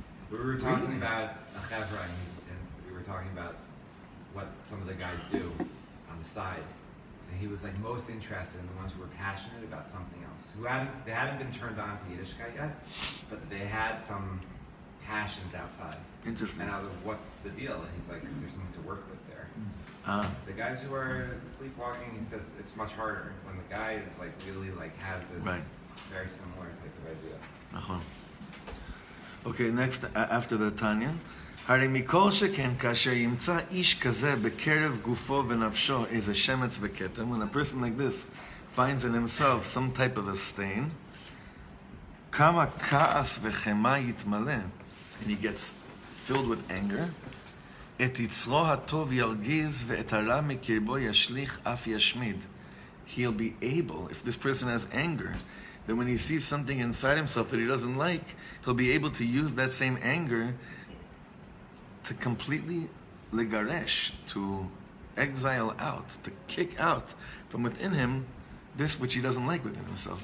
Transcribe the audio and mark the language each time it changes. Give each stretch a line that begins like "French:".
English: We were talking about a chevra, and we were talking about what some of the guys do on the side, and he was like most interested in the ones who were passionate about something else, they hadn't been turned on to Yiddishkeit yet, but they had some passions outside. Interesting. And I was like, what's the deal? And he's like, because there's something to work with there. The guys who are sleepwalking, he says it's much harder when the guy is like really has this very similar type of idea. Okay, next, after the Tanya.
Hebrew: הרי מכל שכן כאשר ימצא איש כזה בקרב גופו ונפשו איזה שמץ וכתם,
English: when a person like this finds in himself some type of a stain,
Hebrew: כמה כעס וחמה יתמלא,
English: and he gets filled with anger,
Hebrew: את יצרו הטוב ירגיז ואת הרע מקרבו ישליך אף ישמיד.
English: He'll be able, if this person has anger, then when he sees something inside himself that he doesn't like, he'll be able to use that same anger to completely legaresh, to exile out, to kick out from within him this which he doesn't like within himself.